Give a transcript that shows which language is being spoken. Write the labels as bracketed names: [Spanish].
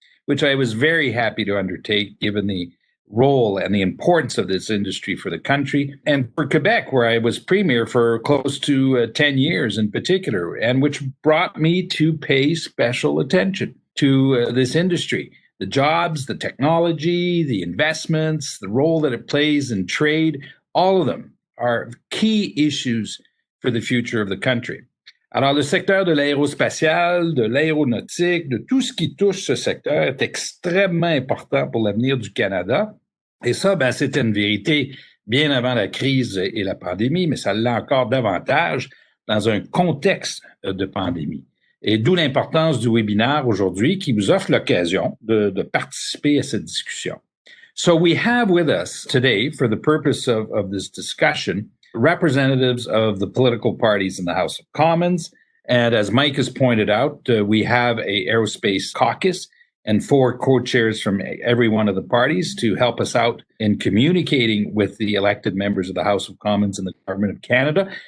[English] which I was very happy to undertake given the role and the importance of this industry for the country and for Quebec, where I was premier for close to 10 years in particular, and which brought me to pay special attention to this industry, the jobs, the technology, the investments, the role that it plays in trade. All of them are key issues for the future of the country. [French] Alors, le secteur de l'aérospatial, de l'aéronautique, de tout ce qui touche ce secteur est extrêmement important pour l'avenir du Canada. Et ça, c'était une vérité bien avant la crise et la pandémie, mais ça l'est encore davantage dans un contexte de pandémie. Et d'où l'importance du webinaire aujourd'hui qui vous offre l'occasion de participer à cette discussion. [English] So we have with us today, for the purpose of this discussion, representatives of the political parties in the House of Commons. And as Mike has pointed out, we have a aerospace caucus and 4 co-chairs from every one of the parties to help us out in communicating with the elected members of the House of Commons and the Government of Canada.